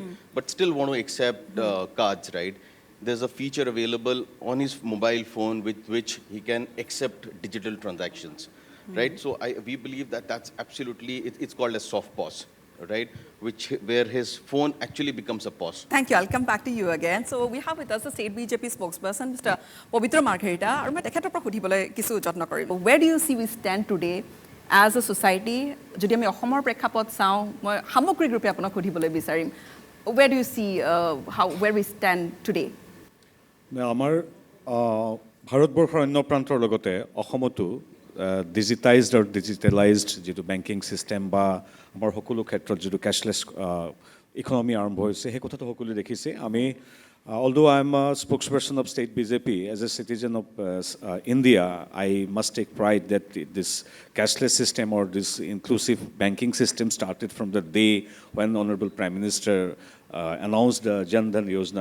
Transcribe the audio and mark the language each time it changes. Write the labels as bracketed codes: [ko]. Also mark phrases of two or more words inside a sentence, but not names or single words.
[en] But still want to accept cards, right? There's a feature available on his mobile phone with which he can accept digital transactions, right? So we believe that that's absolutely, it's called a soft POS, right? Where his phone actually becomes a POS. Thank you. I'll come back to you again. So we have with us the state BJP spokesperson, Mr. Pavitra Margherita. [as] আৰু মই তেখেতৰ পৰা সুধিবলৈ কিছু যত্ন কৰিম। [en] Where do you see we stand today as a society? [as] যদি আমি অসমৰ প্ৰেক্ষাপট চাওঁ, মই সামগ্ৰিক ৰূপে আপোনাক সুধিবলৈ বিচাৰিম। [en] Where do you see where we stand today? [as] আমাৰ ভাৰতবৰ্ষৰ অন্য প্ৰান্তৰ লগতে অসমতো ডিজিটাইজড আৰু ডিজিটেলাইজড যিটো [en] banking system [as] বা আমাৰ সকলো ক্ষেত্ৰত যিটো [en] cashless economy [as] আৰম্ভ হৈছে সেই কথাটো সকলোৱে দেখিছে আমি [en] although I am a spokesperson of state BJP, as a citizen of India, I must take pride that this cashless system or this inclusive banking system started from the day when Honorable Prime Minister announced the Jan Dhan Yojana.